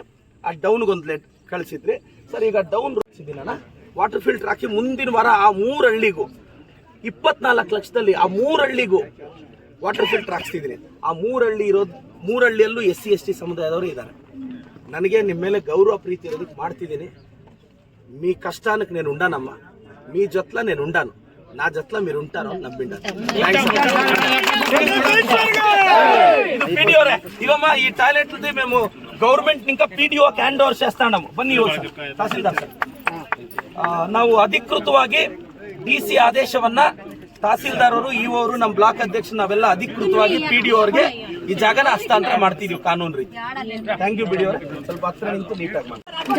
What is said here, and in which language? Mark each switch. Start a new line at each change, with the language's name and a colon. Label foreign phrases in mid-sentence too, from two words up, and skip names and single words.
Kannada: ಆ ಡೌನ್ಗೊಂದು ಲೆಟ್ ಕಳಿಸಿದ್ರಿ ಸರ್. ಈಗ ಡೌನ್ ಕಳಿಸಿದ್ದೀನಣ್ಣ,
English: water filter
Kannada: ಹಾಕಿ ಮುಂದಿನ ವಾರ ಆ 3 ಹಳ್ಳಿಗೂ 24 ಲಕ್ಷದಲ್ಲಿ ಆ 3 ಹಳ್ಳಿಗೂ
English: water filter
Kannada: ಹಾಕ್ಸ್ತಿದ್ದೀನಿ. ಆ 3 ಹಳ್ಳಿ ಇರೋದು, 3 ಹಳ್ಳಿಯಲ್ಲೂ SC ST ಸಮುದಾಯದವರು ಇದ್ದಾರೆ. ನನಗೆ ನಿಮ್ಮ ಮೇಲೆ ಗೌರವ ಪ್ರೀತಿ ಇರೋದಕ್ಕೆ ಮಾಡ್ತಿದ್ದೀನಿ.
Telugu: మీ కష్టానికి నేను ఉంటానమ్మా, మీ జొత్ల నేను ఉంటాను, నా జొత్ల మీరు ఉంటారు నమ్మిండ. ఇవమ్మ ఈ టాయిలెట్ మేము గవర్నమెంట్ ఇంకా PDOకి
English: hand over
Telugu: చేస్తాము.
Kannada: ಬನ್ನಿ ತಹಸೀಲ್ದಾರ್ ಸರ್, ನಾವು ಅಧಿಕೃತವಾಗಿ DC ಆದೇಶವನ್ನ ತಹಸೀಲ್ದಾರ್ ಅವರು, ಇಒ ಅವರು, ನಮ್ಮ ಬ್ಲಾಕ್ ಅಧ್ಯಕ್ಷ ನಾವೆಲ್ಲ ಅಧಿಕೃತವಾಗಿ PDO ಅವರಿಗೆ ಈ ಜಾಗನ ಹಸ್ತಾಂತರ ಮಾಡ್ತಿದೀವಿ ಕಾನೂನು ರೀತಿ.
English: thank you
Kannada: BDO ಅವರೇ. ಸ್ವಲ್ಪ ಹತ್ರ ನಿಂತು ನೀಟಾಗಿ ಮಾಡಿ.